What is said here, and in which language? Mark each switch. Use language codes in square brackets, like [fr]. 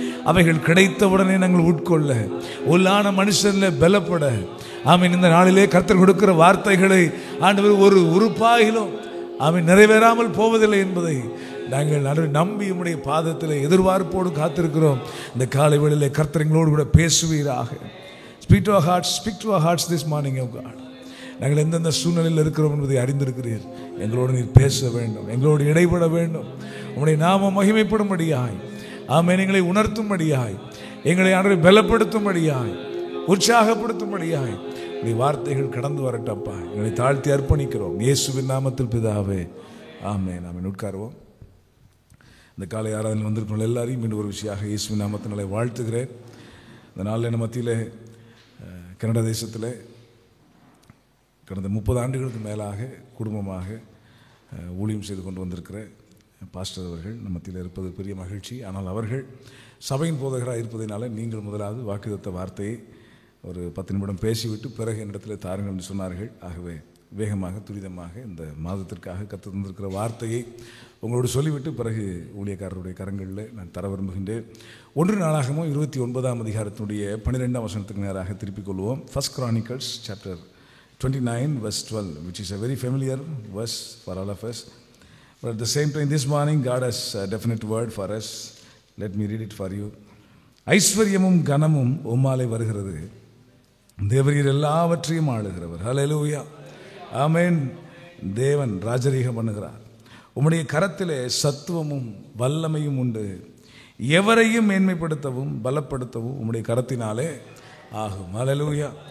[ta] அவைகள் கிடைத்தவுடனே நாங்கள் உட்கொள்ள உள்ளான மனுஷன்ல பலப்பட ஆமீன். இந்த நாளிலே கர்த்தர் கொடுக்கிற வார்த்தைகளை ஆண்டவர் ஒரு உறுப்பாகிலும் ஆமீன் நிறைவேறாமல் போவதில்லை என்பதை நாங்கள் நம்பி உம்முடைய பாதத்தில் எதிர்பார்ப்போடு காத்திருக்கிறோம். இந்த காலை வேளையிலே கர்த்தர் எங்களோடு கூட பேசுவீராக. [en] Speak to our hearts this morning, oh God. [ta] நாங்கள் எந்தெந்த சூழ்நிலையில் இருக்கிறோம் என்பதை அறிந்திருக்கிறீர். எங்களோடு நீர் பேச வேண்டும், எங்களோடு இடைபட வேண்டும். உம்முடைய நாமம் மகிமைப்படும்படியாய் ஆமென் எங்களை உணர்த்தும்படியாய் எங்களை ஆண்டவரே பலப்படுத்தும்படியாய் உற்சாகப்படுத்தும்படியாய் உம்முடைய வார்த்தைகள் கடந்து வரட்டப்பா. எங்களை தாழ்த்தி அர்ப்பணிக்கிறோம் இயேசுவின் நாமத்தில் பிதாவே ஆமென். ஆமென். உட்காருவோம். இந்த காலை ஆராதனையில் வந்திருக்கிற எல்லாரையும் மீண்டும் ஒரு விஷயமாக இயேசுவின் நாமத்தினாலே வாழ்த்துகிறேன். இந்த நாளில் நம்ம மத்தியில் கனடா தேசத்தில் கடந்த 30 ஆண்டுகளுக்கு மேலாக குடும்பமாக ஊழியம் செய்து கொண்டு வந்திருக்கிற பாஸ்டர் அவர்கள் நம்ம மத்தியில் இருப்பது பெரிய மகிழ்ச்சி. ஆனால் அவர்கள் சபையின் போதகராக இருப்பதனால நீங்கள் முதலாவது வாக்குத்தத்த வார்த்தையை ஒரு 10 நிமிடம் பேசிவிட்டு பிறகு என்னிடத்தில் தாருங்கள் என்று சொன்னார்கள். ஆகவே வேகமாக துரிதமாக இந்த மாதத்திற்காக கற்று தந்திருக்கிற வார்த்தையை உங்களோடு சொல்லிவிட்டு பிறகு ஊழியக்காரருடைய கரங்களில் நான் தர விரும்புகின்றேன். 1 நாளாகமும் 29ஆம் அதிகாரத்தினுடைய 12ஆம் வசனத்துக்கு நேராக திருப்பிக் கொள்வோம். [en] 1 Chronicles chapter 29 verse 12, which is a very familiar verse for all of us. But at the same time this morning God has a definite word for us. Let me read it for you. [ta] ஐஸ்வர்யமும் கனமும் உம்மாலே வருகிறது, தேவரீர் எல்லாவற்றையும் ஆளுகிறவர். ஹல்லேலூயா ஆமென். தேவன் ராஜரீகம் பண்ணுகிறார். உம்முடைய கரத்திலே சத்துவமும் வல்லமையும் உண்டு, எவரையும் மேன்மைப்படுத்தவும் பலப்படுத்தவும் உம்முடைய கரத்தினாலே ஆகும். ஹல்லேலூயா.